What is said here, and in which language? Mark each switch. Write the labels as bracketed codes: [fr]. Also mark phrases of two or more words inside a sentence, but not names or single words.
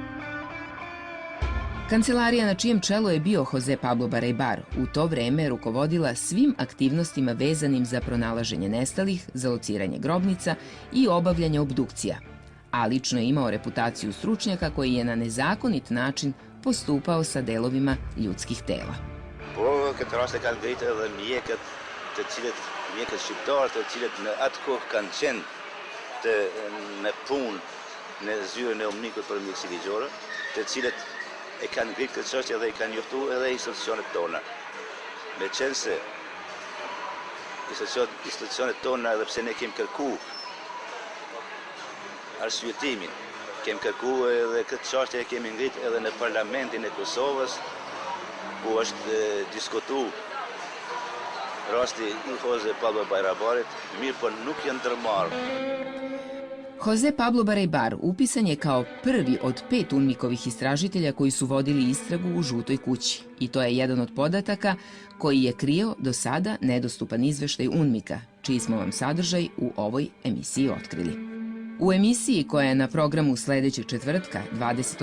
[sr] Kancelarija na čijem čelu je bio Jose Pablo Barajbar u to vreme rukovodila svim aktivnostima vezanim za pronalaženje nestalih, za lociranje grobnica i obavljanje obdukcija, a lično je imao reputaciju stručnjaka koji je na nezakonit način postupao sa delovima ljudskih tela. [sq] Po këtë rast e kanë ngritur edhe mjekët, mjekët shqiptarë, të cilët në atë kohë kanë qenë me punë në zyrën e UNMIK-ut për mjekësi ligjore, të cilët e kanë ngritur këtë çështje dhe i kanë njoftuar edhe institucionet tona. Me qenë se institucionet tona, edhe pse ne kemi kërkuar arsyetimin, kemi kërkuar edhe këtë çështje e kemi ngritur edhe në parlamentin e Kosovës, ku është diskutuar rasti i Jose Pablo Barajbarit, mirë po nuk janë ndërmarrë. [sr] Jose Pablo Baraybar upisan je kao prvi od 5 UNMIK-ovih istražitelja koji su vodili istragu u Žutoj kući. I to je jedan od podataka koji je krio do sada nedostupan izveštaj UNMIK-a, čiji smo vam sadržaj u ovoj emisiji otkrili. U emisiji koja je na programu sledećeg četvrtka, 20.